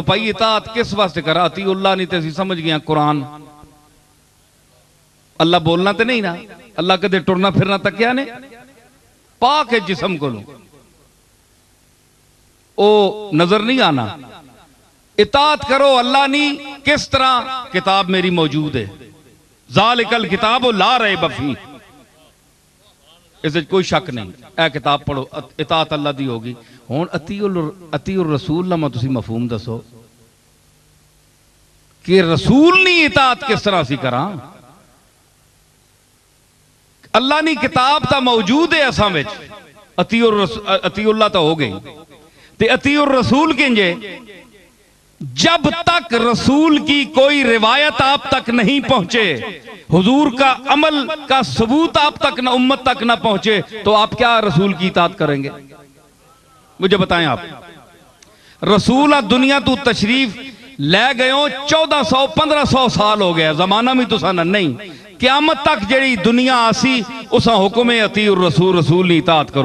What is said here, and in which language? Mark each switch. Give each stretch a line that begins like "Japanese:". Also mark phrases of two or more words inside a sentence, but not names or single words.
Punjabi: بھائی اطاعت کس واسطے کرا اطیع اللہ نی تے اسیں سمجھ گئے قرآن اللہ بولنا تے نہیں نا اللہ کدے ٹرنا پھرنا تکیہ نے پاک ہے جسم کولو او نظر نہیں آنا اطاعت کرو اللہ نی کس طرح کتاب میری موجود ہے
Arabic: ذلك الكتاب لا ريب فيه
Urdu: اس کوئی شک نہیں
Punjabi: اے کتاب پڑھو اطاعت اللہ دی ہوگی. ہن
Arabic: أطيعوا الرسول
Punjabi: دا تسیں مفہوم دسو کہ رسول نی اطاعت کس طرح سی کرا اللہ نی کتاب تاں موجود ہے اساں وچ اطیع اللہ تو ہو گئی تے
Arabic: أطيعوا الرسول
Punjabi: کنجے
Urdu: جب تک رسول کی کوئی روایت آپ تک نہیں پہنچے حضور کا عمل کا ثبوت آپ تک نہ امت تک نا پہنچے تو آپ کیا رسول کی اطاعت کریں گے مجھے بتائیں آپ رسول دنیا تو تشریف لے گئے 1400-1500 سال ہو گیا
Punjabi: زمانہ بھی تسا نہیں قیامت تک جیڑی دنیا آسی
Urdu: اس حکم
Arabic: أطيعوا الرسول
Urdu: رسول کی اطاعت کرو.